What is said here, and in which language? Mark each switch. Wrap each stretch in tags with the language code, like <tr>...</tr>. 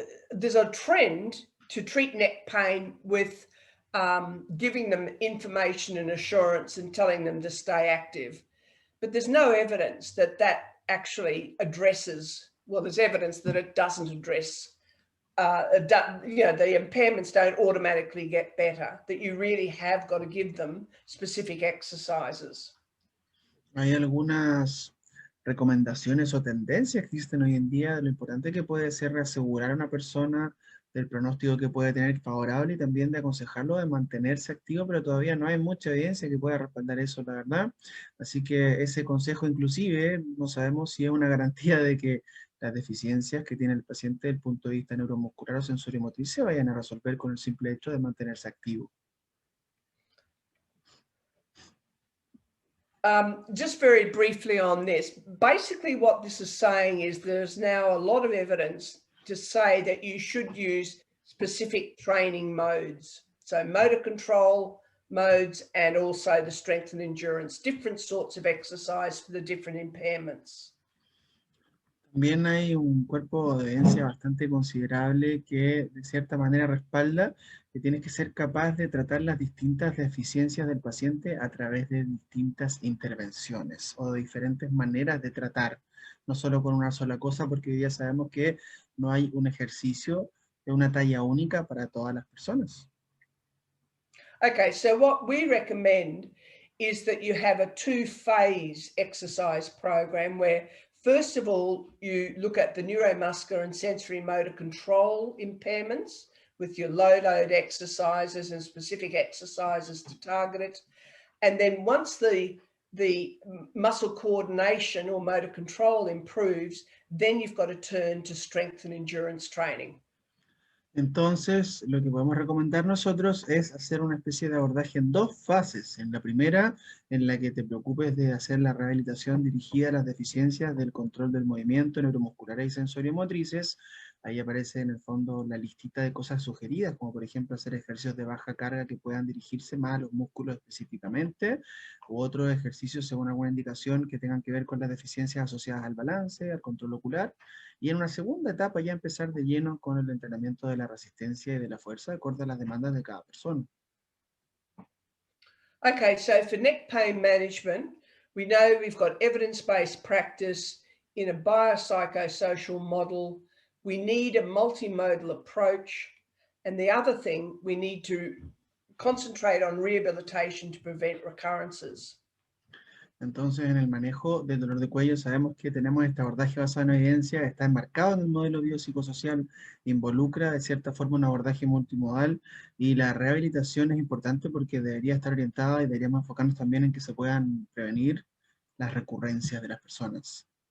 <en>There's a trend to treat neck pain with giving them information and assurance and telling them to stay active. But there's no evidence that that actually addresses, well, there's evidence that it doesn't address, the impairments don't automatically get better, that you really have got to give them specific exercises.</en> <es>Hay algunas recomendaciones o tendencias que existen hoy en día de lo importante que puede ser reasegurar a una persona del pronóstico que puede tener favorable y también de aconsejarlo de mantenerse activo, pero todavía no hay mucha evidencia que pueda respaldar eso, la verdad. Así que ese consejo inclusive no sabemos si es una garantía de que las deficiencias que tiene el paciente desde el punto de vista neuromuscular o sensoriomotriz se vayan a resolver con el simple hecho de mantenerse activo.</es> <en>Just very briefly on this, basically what this is saying is there's now a lot of evidence to say that you should use specific training modes. So motor control modes and also the strength and endurance, different sorts of exercise for the different impairments.</en> <es>También hay un cuerpo de evidencia bastante considerable que de cierta manera respalda que tienes que ser capaz de tratar las distintas deficiencias del paciente a través de distintas intervenciones o de diferentes maneras de tratar, no solo con una sola cosa, porque hoy día sabemos que no hay un ejercicio de una talla única para todas las personas.</es> <en>Okay, so what we recommend is that you have a two-phase exercise program where, first of all, you look at the neuromuscular and sensory motor control impairments with your low load exercises and specific exercises to target it. And then once the muscle coordination or motor control improves, then you've got to turn to strength and endurance training.</en> <es>Entonces, lo que podemos recomendar nosotros es hacer una especie de abordaje en dos fases. En la primera, en la que te preocupes de hacer la rehabilitación dirigida a las deficiencias del control del movimiento neuromusculares y sensoriomotrices. Ahí aparece en el fondo la listita de cosas sugeridas, como por ejemplo hacer ejercicios de baja carga que puedan dirigirse más a los músculos específicamente, u otros ejercicios según alguna indicación que tengan que ver con las deficiencias asociadas al balance, al control ocular. Y en una segunda etapa ya empezar de lleno con el entrenamiento de la resistencia y de la fuerza, de acuerdo a las demandas de cada persona.</es> <en>Okay, so for neck pain management, we know we've got evidence-based practice in a biopsychosocial model. We need a multimodal approach. And the other thing, we need to concentrate on rehabilitation to prevent recurrences.</en> <es>Entonces, en el manejo del dolor de cuello sabemos que tenemos este abordaje basado en evidencia, está enmarcado en el modelo biopsicosocial, involucra de cierta forma un abordaje multimodal y la rehabilitación es importante porque debería estar orientada y deberíamos enfocarnos también en que se puedan prevenir las recurrencias de las personas.</es>